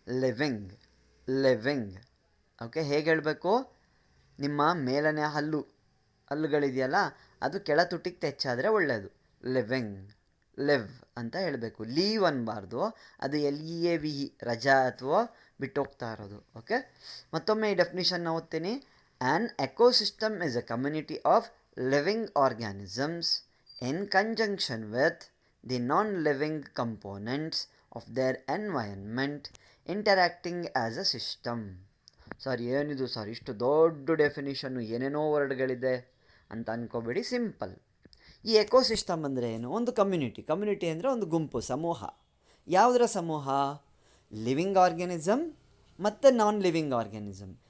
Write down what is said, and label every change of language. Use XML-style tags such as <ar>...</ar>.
<kn>Living, living. Okay, ಹೇಗೆ ಹೇಳಬೇಕು, ನಿಮ್ಮ ಮೇಲನೇ ಹಲ್ಲುಗಳಿದೆಯಲ್ಲ, ಅದು ಕೆಳ ತುಟಿಗೆ ತೆಚ್ಚಾದರೆ ಒಳ್ಳೆಯದು. ಲಿವಿಂಗ್, ಲಿವ್ ಅಂತ ಹೇಳಬೇಕು. ಲೀವ್ ಅನ್ನಬಾರ್ದು, ಅದು LEAVE ರಜಾ ಅಥವಾ ಬಿಟ್ಟು ಹೋಗ್ತಾ ಇರೋದು. ಓಕೆ, ಮತ್ತೊಮ್ಮೆ ಈ ಡೆಫಿನಿಷನ್ನ ಓದ್ತೀನಿ.</kn> <en>An ecosystem is a community of living organisms in conjunction with the non-living components of their environment interacting as a system.</en> <kn>ಏನಿದು ಇಷ್ಟು ದೊಡ್ಡ ಡೆಫಿನಿಷನ್ನು, ಏನೇನೋ ವರ್ಡ್ಗಳಿದೆ ಅಂತ ಅಂದ್ಕೋಬೇಡಿ, ಸಿಂಪಲ್. ಈ ಎಕೋಸಿಸ್ಟಮ್ ಅಂದರೆ ಏನು? ಒಂದು ಕಮ್ಯುನಿಟಿ ಅಂದರೆ ಒಂದು ಗುಂಪು, ಸಮೂಹ. ಯಾವುದರ ಸಮೂಹ? ಲಿವಿಂಗ್ ಆರ್ಗ್ಯಾನಿಸಮ್ ಮತ್ತು ನಾನ್ ಲಿವಿಂಗ್ ಆರ್ಗ್ಯಾನಿಸಮ್.</kn>